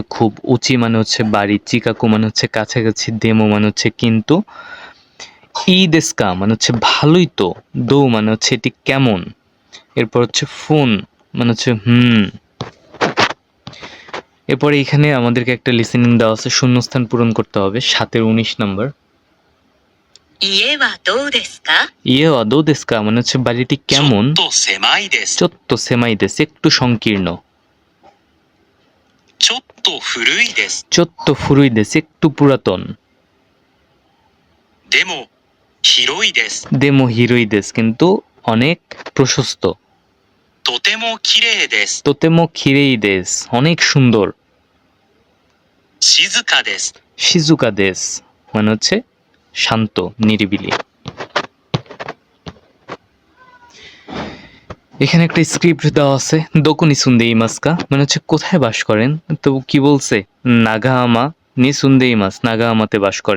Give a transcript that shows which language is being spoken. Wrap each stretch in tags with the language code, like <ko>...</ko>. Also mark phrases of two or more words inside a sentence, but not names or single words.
<bn>খুব, উচি মানে হচ্ছে বাড়ি, চিকাকু মানে হচ্ছে কাছাকাছি, দেমো মানে হচ্ছে কিন্তু,</bn> <ja>いいですか</ja> <bn>মানে হচ্ছে ভালোই তো, দৌ মানে হচ্ছে এটি কেমন, এরপর হচ্ছে ফোন মানে হচ্ছে এরপরে এখানে আমাদেরকে একটা লিসেনিং দেওয়া আছে, শূন্যস্থান পূরণ করতে হবে। 7-এর 19 নম্বর।</bn> <ja>家はどうですか？家はどうですか</ja> <bn>মানে হচ্ছে বাড়িটি কেমন।</bn> <ja>ちょっと狭いです。ちょっと狭いです</ja> <bn>একটু সংকীর্ণ।</bn> <ja>ちょっと古いです。ちょっと古いです</ja> <bn>একটু পুরাতন।</bn> <ja>でも広いです。でも広いです</ja> <bn>কিন্তু অনেক প্রশস্ত।</bn> <ja>とても綺麗です。とても綺麗です</ja> <bn>অনেক সুন্দর।</bn> <ja>静かです。静かです</ja> <bn>মানে হচ্ছে শান্ত নিরিবিলি। এখানে একটা স্ক্রিপ্ট দেওয়া আছে,</bn> <ja>どこに住んでいますか</ja> <bn>মানে হচ্ছে কোথায় বাস করেন। তো কি বলছে,</bn> <ja>長浜に住んでいます</ja> <bn>নাগাহামাতে বাস করে।</bn>